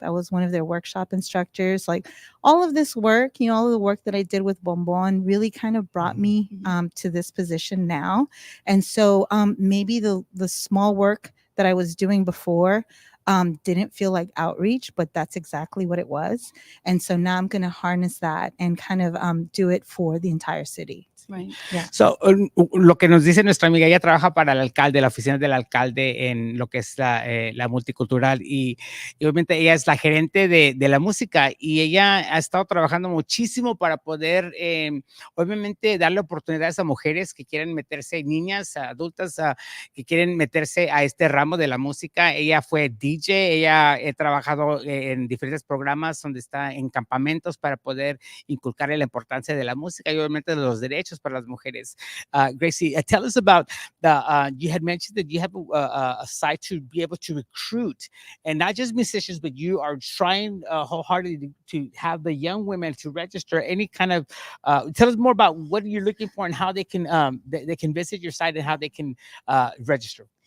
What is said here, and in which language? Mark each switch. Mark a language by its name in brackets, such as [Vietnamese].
[English] I was one of their workshop instructors. Like all of this work, you know, all of the work that I did with Bonbon really kind of brought me to this position now. And so maybe the small work that I was doing before didn't feel like outreach, but that's exactly what it was. And so now I'm going to harness that and kind of do it for the entire city. Right. Yeah. [Spanish] So, lo que nos dice nuestra amiga, ella trabaja para el alcalde, la oficina del alcalde en lo que es la multicultural y obviamente ella es la gerente de la música y ella ha estado trabajando muchísimo para poder obviamente darle oportunidades a mujeres que quieren meterse, niñas, adultas que quieren meterse a este ramo de la música. Ella fue DJ DJ, ella ha trabajado en diferentes programas donde está en campamentos para poder inculcarle la importancia de la música y obviamente de los derechos para las mujeres. [English] Gracie, tell us about you had mentioned that you have a site to be able to recruit, and not just musicians, but you are trying wholeheartedly to have the young women to register any kind of, tell us more about what you're looking for and how they can they can visit your site and how they can register.